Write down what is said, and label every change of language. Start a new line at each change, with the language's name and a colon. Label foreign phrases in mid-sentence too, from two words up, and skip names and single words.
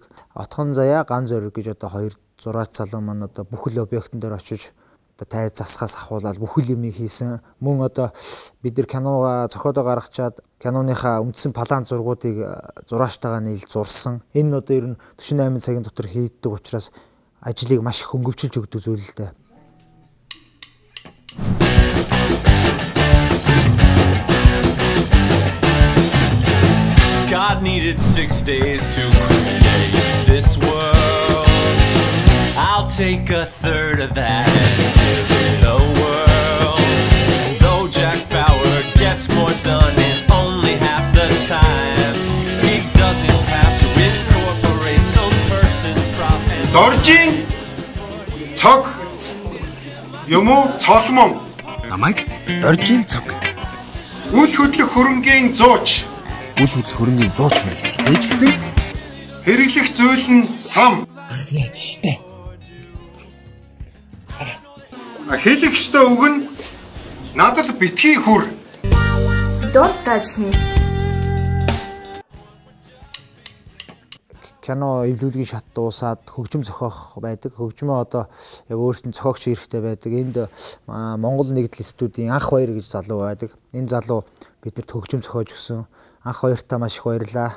Mongolian: Отхон заяа ган зориг гэж одоо хоёр зураач залуу маань одоо бүхэл объектын дээр очиж тай засгаас ахуулаад бүхэл юмыг хийсэн. Мөн одоо бид нар киногаа зохиолоо гаргачаад киноныхаа үндсэн план зургуудыг зураачтайгаа нийлж зурсан. Энэ нь одоо ер нь 48 цагийн дотор хийдэг учраас ажлыг маш их хөнгөвчилж өгдөг зүйл л дээ.
English: God needed 6 days to create this world. I'll take a third of that and give it a whirl. more done in only half the time. He doesn't have to incorporate some person, prop and
Mongolian: Доржийн цог юм уу цолмон Намайг доржийн цог гэдэг. үл хөдлөх хөрөнгийн зууч Үл хөдлөх хөрөнгийн зууч мэрэгчлээ ч гэсэн хэрэглэх зүйл нь сам яа штэ. хэлэх ёстой үг нь надад битгий хүр.
English: Don't touch me.
Mongolian: Кино эвлүүлгийн шат дуусаад хөгжим зохиох байдаг. Хөгжмөө одоо яг өөрсдөө зохиогч хэрэгтэй байдаг. Энд Монгол нэгдэл студийн Анх Баяр гэж залуу байдаг. Энэ залуу биднэрт хөгжим зохиож өгсөн. Анх Баяртаа маш их баярлаа.